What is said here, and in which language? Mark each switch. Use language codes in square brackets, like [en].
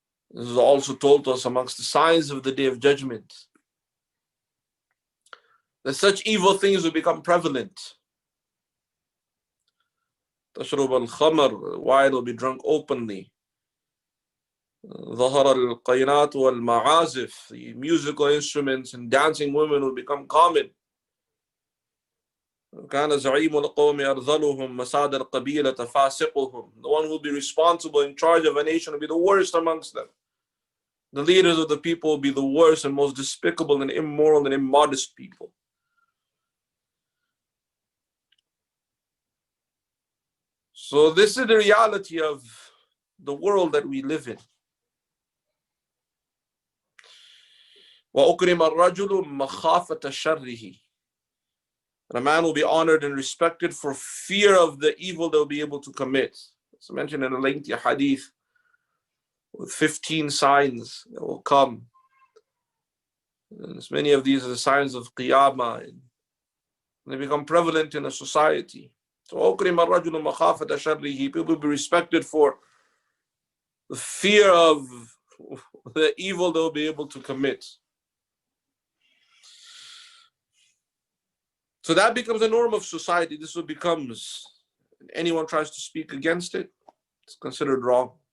[en] This is also told to us amongst the signs of the Day of Judgment, that such evil things will become prevalent. [ar] تشرب الخمر, [en] wine will be drunk openly. [ar] ظهر القينات والمعازف, [en] the musical instruments and dancing women will become common. [ar] كان زعيم القوم أرذلهم مساد القبيلة فاسقهم. [en] The one who will be responsible in charge of a nation will be the worst amongst them. The leaders of the people will be the worst and most despicable and immoral and immodest people. So this is the reality of the world that we live in. [ar] وَأُكْرِمَ الرَّجُلُ مَخَافَةَ شَرِّهِ. [en] A man will be honored and respected for fear of the evil they'll be able to commit. It's mentioned in a lengthy hadith with 15 signs that will come. And as many of these are the signs of Qiyamah, and they become prevalent in a society. So [ar] أُكْرِمَ الرَّجُلُ مَخَافَةَ شَرِّهِ. [en] People will be respected for the fear of the evil they'll be able to commit. So that becomes a norm of society. This what becomes, anyone tries to speak against it, it's considered wrong.